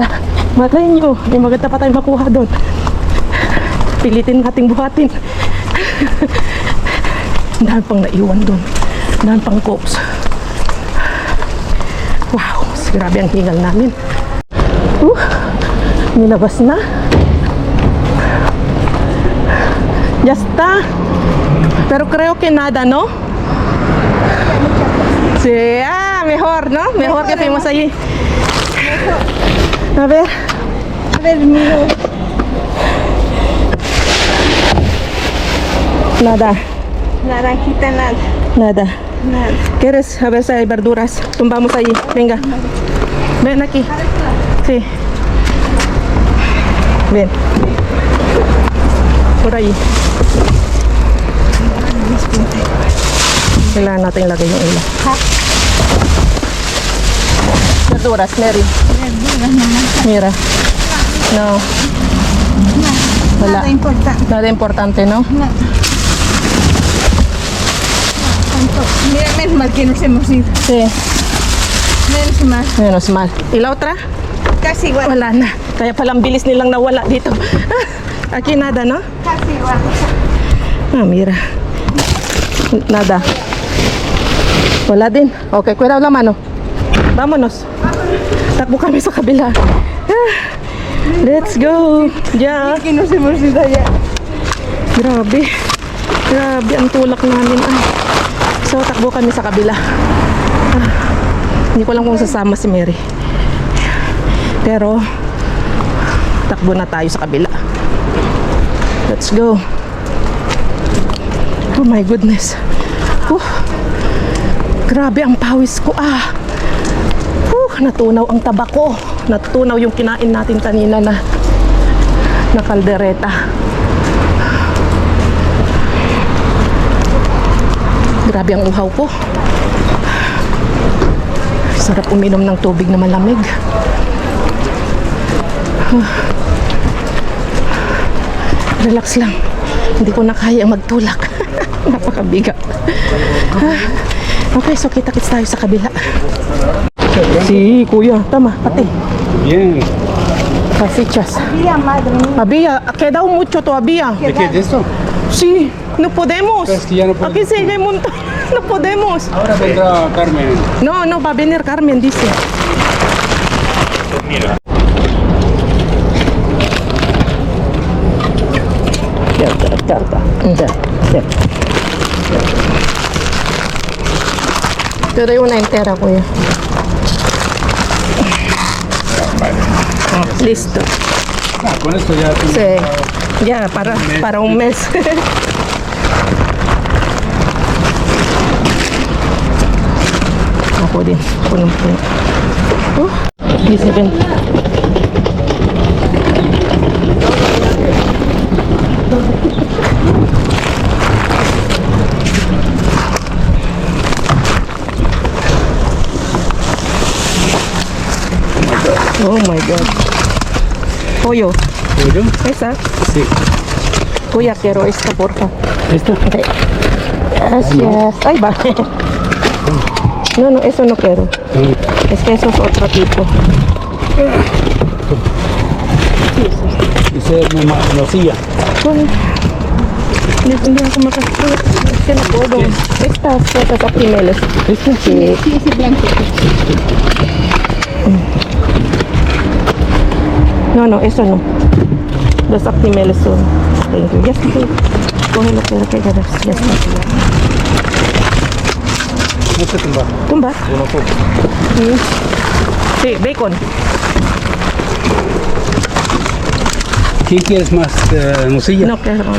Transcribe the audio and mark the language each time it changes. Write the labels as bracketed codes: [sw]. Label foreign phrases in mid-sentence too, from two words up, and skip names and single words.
[tl] Matay nyo, may maganda pa tayong makuha doon. Pilitin nating buhatin. Dahil pang naiwan doon. Dahil pang copes. Wow, grabe ang hingal namin. Nilabas na. [es] Yasta. Pero creo que nada, ¿no? Sí, mejor, ¿no? Mejor que fuimos allí. A ver. A ver, miro. Nada. Naranjita, nada. Nada. Nada. ¿Quieres? A ver si hay verduras. Tumbamos allí. Venga. Ven aquí. Sí. Ven. Por allí. [tl] Kailangan natin ilagay yung ilaw. [es] Verduras, Mary. [tl] Verduras naman. [es] Mira. No. Wala. Nada importante. Nada importante, no? Nada. Tanto. Mira, menos mal que nos hemos ido. Sí. Menos mal. Menos mal. ¿Y la otra? Casi igual. [tl] Wala na. Kaya palang bilis nilang nawala dito. [es] Aquí nada, no? Casi igual. Mira. Nada. [tl] Wala din. [es] Okay, cuidado la mano. Vámonos. [tl] Takbo kami sa kabila. [en] Let's go. Yeah. [es] Que nos hemos ido allá. [tl] Grabe. Grabe ang tulak namin. So, takbo kami sa kabila. Hindi ko lang kung sasama si Mary. Pero, takbo na tayo sa kabila. [en] Let's go. Oh my goodness. [tl] Grabe ang pawis ko. Natunaw ang taba ko. Natunaw yung kinain natin kanina na kaldereta. Grabe ang uhaw ko. Sarap uminom ng tubig na malamig. Relax lang. Hindi ko na kaya magtulak. Napakabigat. Okay, so kita-kits tayo sa kabila. Si kuya, tama, pati. [es] Bien. Salsichas. Mira, madre mía. Había, ha quedado mucho todavía. ¿De qué? ¿De esto? Sí, no podemos. Es que ya no podemos. Aquí sí hay un montón. No podemos. Ahora vendrá Carmen. No, no, va a venir Carmen, dice. Carta. Te doy una entera, kuya. Listo. Con esto ya tengo. Sí, ya para un mes. [tl] Ako din, punong-puno. [es] Dice, ven. [en] Oh my God. [es] Pollo. ¿Pollo? ¿Esa? Sí. Kuya, quiero esta, porfa. ¿Esto? Gracias. Ay, va. No, no, eso no quiero. Es que eso es otro tipo. Dice nocilla. [tl] Hindi ako makasuot. [es] Es que no puedo. Estas aprimeles. ¿Esto? Sí. Sí, ese blanco. No, eso no. Los aprimeles son. [en] Thank you. [es] Ya está. Cógelo, pero que ya ves. Ya está. No se tumba. Tumba. Uno poco. Sí, bacon. ¿Quién quieres más? ¿Nocilla? No quiero. No.